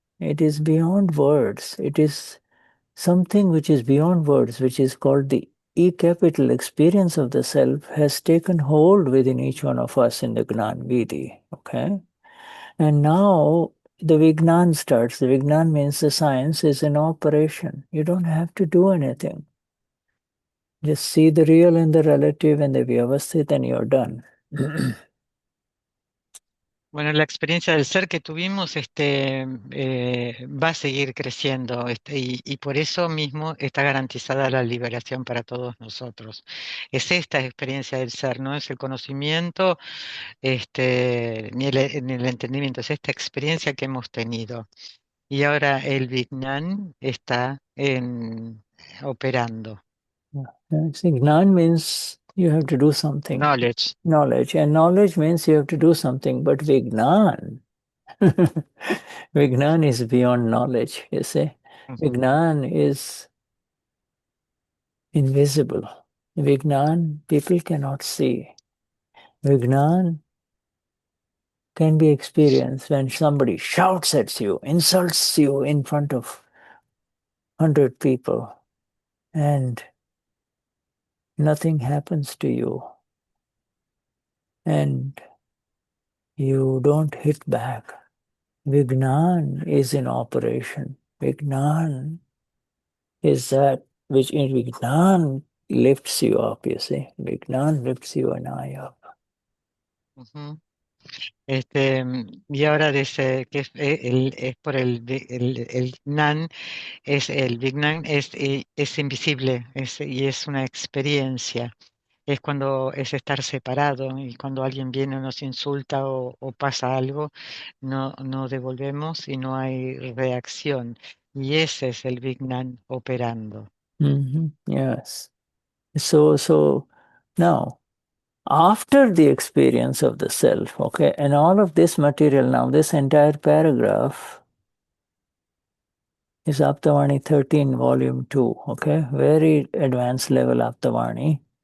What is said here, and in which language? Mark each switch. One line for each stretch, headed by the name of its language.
English: It is beyond words. It is something which is beyond words, which is called the E-capital experience of the self has taken hold within each one of us in the Gnan Vidhi, okay? And now the Vignan starts. The Vignan means the science is in operation. You don't have to do anything. Just see the real and the relative and the vyavasthit and you're done.
Spanish: Bueno, la experiencia del ser que tuvimos va a seguir creciendo y por eso mismo está garantizada la liberación para todos nosotros. Es esta experiencia del ser, no es el conocimiento ni el entendimiento, es esta experiencia que hemos tenido. Y ahora el Vignan está operando.
English: See, Gnan means you have to do something. Knowledge. Knowledge. And knowledge means you have to do something. But Vignan, Vignan is beyond knowledge, you see. Vignan is invisible. Vignan, people cannot see. Vignan can be experienced when somebody shouts at you, insults you in front of 100 people, and nothing happens to you. And you don't hit back. Vignan is in operation. Vignan is that which in Vignan lifts you up, you see. Vignan lifts you and I up. Ujú.
Spanish: Y ahora dice que es por el Gnan, el Vignan es invisible y es una experiencia. Es cuando es estar separado y cuando alguien viene o nos insulta o pasa algo, no devolvemos y no hay reacción. Y ese es el Vignan operando.
English: Yes. So now, after the experience of the self, okay, and all of this material now, this entire paragraph is Aptavani 13, volume 2, okay, very advanced level Aptavani.